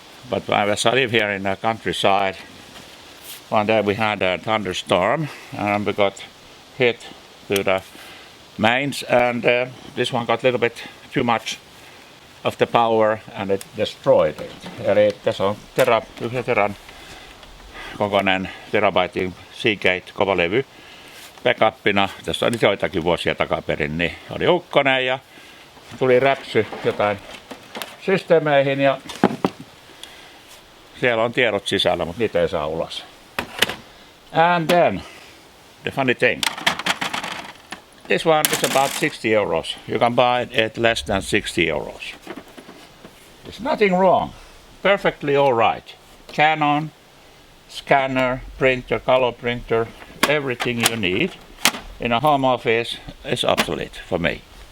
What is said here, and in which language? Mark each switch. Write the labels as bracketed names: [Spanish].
[English] But as I live here in the countryside, one day we had a thunderstorm and we got hit to the mains, and this one got a little bit too much of the power and it destroyed it. [Finnish] Eli tässä on yhden teran kokoinen terabaitin Seagate kovalevy backupina. Tässä on nyt joitakin vuosia takaperin, niin oli ukkonen ja tuli räpsy jotain systeemeihin ja siellä on tiedot sisällä, mutta niitä ei saa ulos. [English] And then, the funny thing. This one is about 60 euros. You can buy it at less than 60 euros. There's nothing wrong. Perfectly alright. Canon, scanner, printer, color printer, everything you need in a home office is obsolete for me.